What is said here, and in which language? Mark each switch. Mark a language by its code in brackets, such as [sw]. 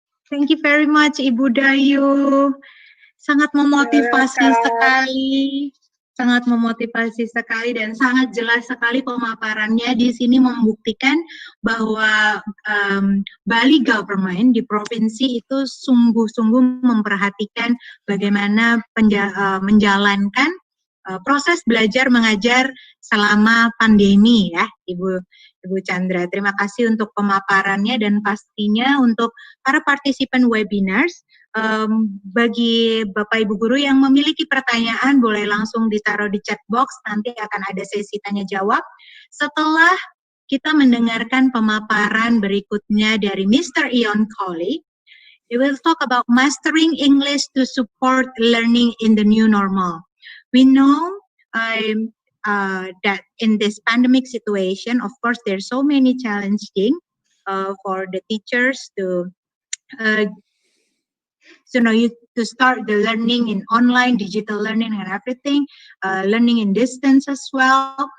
[en] Thank you very much Ibu Dayu. [id] Sangat memotivasi sekali. Sangat memotivasi sekali dan sangat jelas sekali pemaparannya di sini membuktikan bahwa Bali Government di provinsi itu sungguh-sungguh memperhatikan bagaimana menjalankan proses belajar mengajar selama pandemi ya Ibu Chandra. Terima kasih untuk pemaparannya dan pastinya untuk para partisipan webinars. Bagi Bapak Ibu Guru yang memiliki pertanyaan boleh langsung ditaruh di chat box, nanti akan ada sesi tanya jawab. Setelah kita mendengarkan pemaparan berikutnya dari Mr. [en] Ian Colley, we will talk about mastering English to support learning in the new normal. We know that in this pandemic situation, of course, there's so many challenging for the teachers to to start the learning in online, digital learning and everything, learning in distance as well.